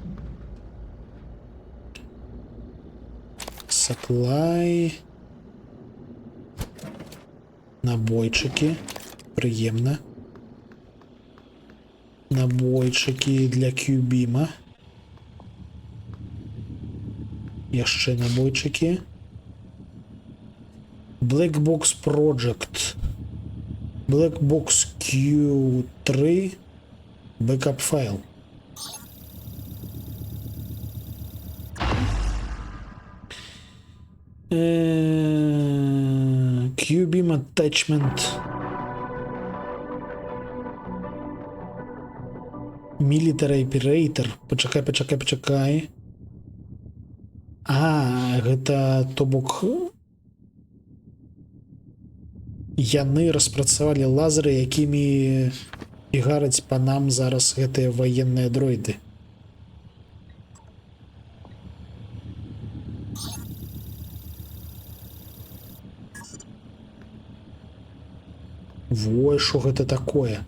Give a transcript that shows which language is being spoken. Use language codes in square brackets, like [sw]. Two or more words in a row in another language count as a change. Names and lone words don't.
[en] Supply. [uk] Набойчики. Приємно. [be] Набойчыкі для Кьюбіма. Яшчэ набойчыкі. [en] Black Box Project. Black Box Q3. Backup файл. Q-Beam Attachment. Military Operator. [be] Пачакай. Гэта, то бок, яны распрацавалі лазеры, якімі ігараць па нам зараз гэтыя ваенныя дроіды. Вой, што гэта такое?